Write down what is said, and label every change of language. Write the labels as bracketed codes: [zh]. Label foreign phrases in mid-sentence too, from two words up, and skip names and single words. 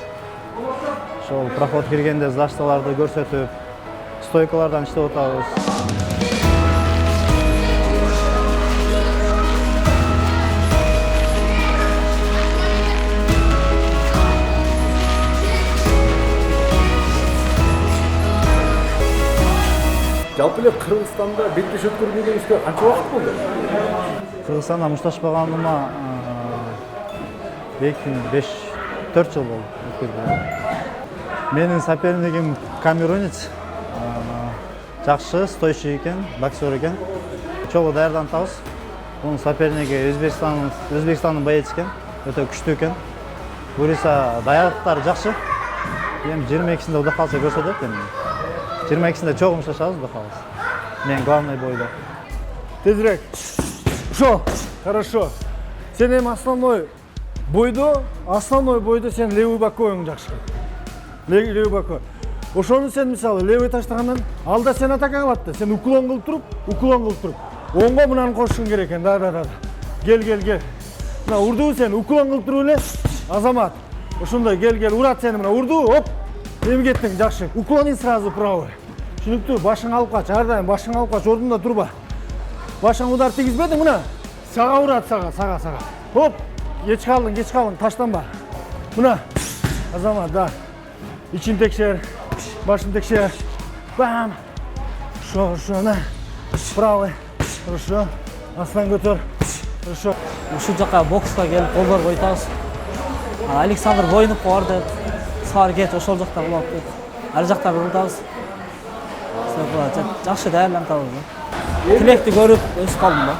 [kk] Сол проход кіргенде зашталарды көрсетіп, стойкалардан іштеп отырмыз. [ky] Жалпы эле Кыргызстанда беттеш өткөргөнүңүзгө канча убакыт болду? Кыргызстанда мушташпагандыма 4 жыл болду. Менин сопернигим камерунец. Жакшы, стойчу экен, боксер экен. Чогуу даярданып атабыз. Онун соперниги Өзбекстандын боец экен, өтө күчтүү экен. Буюрса даярдыктары жакшы. Эми 22-синде Кудай кааласа көрсөтөт эми. 22-синде чогуу мушташабыз, Кудай кааласа. Мен главный бойда. [ru] Тезірек. Шо, хорошо. [ky] Сен эми основной бойдо сен [ru] левый боковың [ky] жакшы. [ru] Левый боковый. [ky] Ошону сен мисалы левый таштагандан алда сен атака кылат да, сен уклон кылып туруп. Оңго мынаны кошушуң керек экен. Да. Кел. Мына урду сен уклон кылып туруп эле. Азамат. Ошондой кел, урат сени мына урду, оп. Эми кеттиң жакшы. [ru] Уклони сразу правый. [ky] Түшүнүктүү, башың алып кач, ар дайым башың алып кач, ордунда турба. Башың удар тийгизбедиң мына. Сага урат, сага. Хоп, кеч калдың, таштанба. Мына. Азамат, да. Ичин текшер, башын текшер. [ru] Бам. Шо, на. Правый. Хорошо. [ky] Астан көтөр. Хорошо. Ушул жака бокска келип колдор койтабыз. Александр Воинов бар деп, саар кет, ошол жакта болот деп. Ар жакта урутабыз. Жакшы даярданып атабыз. Тилекти көрүп өсүп калдым да.